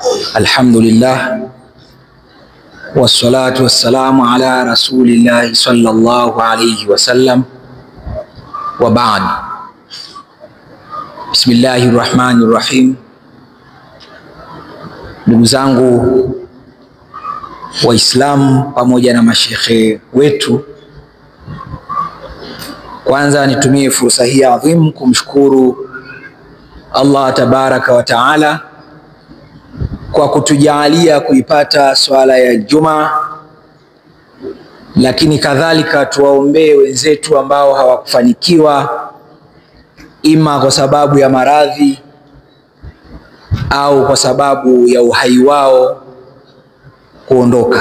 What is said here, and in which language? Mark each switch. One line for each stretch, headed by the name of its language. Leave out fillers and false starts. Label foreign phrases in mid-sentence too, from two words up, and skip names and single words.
Arabic: الحمد لله والصلاة والسلام على رسول الله صلى الله عليه وسلم وبعد. بسم الله الرحمن الرحيم.
Swahili: Ndugu zangu Waislamu pamoja na mashekhe wetu, kwanza nitumie fursa hii adhimu kumshukuru
Arabic: الله تبارك وتعالى
Swahili: kwa kutujalia kuipata swala ya Ijumaa, lakini kadhalika tuwaombee wenzetu ambao hawakufanikiwa ima kwa sababu ya maradhi au kwa sababu ya uhai wao kuondoka.